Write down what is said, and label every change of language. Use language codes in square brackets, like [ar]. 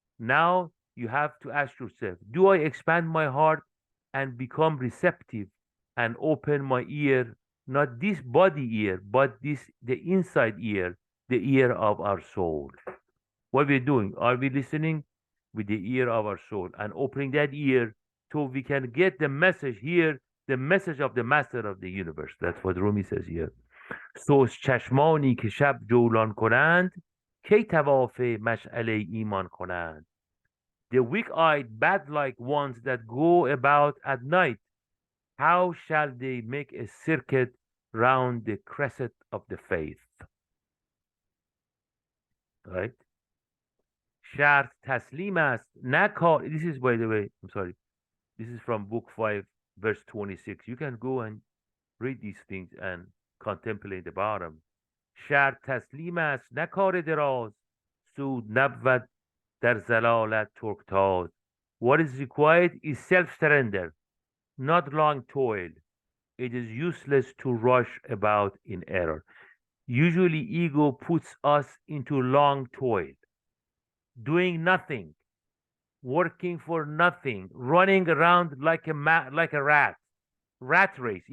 [en] Now you have to ask yourself, do I expand my heart and become receptive and open my ear, not this body ear, but this the inside ear, the ear of our soul. What we're doing, are we listening with the ear of our soul and opening that ear so we can get the message here, the message of the master of the universe. That's what Rumi says here. [fa] سوز چشمانی که شب جولان کنند کی طواف مشعله ایمان کنند. [en] The weak-eyed, bat-like ones that go about at night, how shall they make a circuit round the crescent of the faith? Right? [fa] شرط تسلیم است نکار. [en] This is, by the way, I'm sorry. This is from book 5, verse 26. You can go and read these things and contemplate the bottom. [fa] شرط تسلیم است نه کار دراز سود نبود در زلالت ترکتاز. [en] What is required is self-surrender, not long toil. It is useless to rush about in error. Usually ego puts us into long toil, doing nothing, working for nothing, running around like a rat race.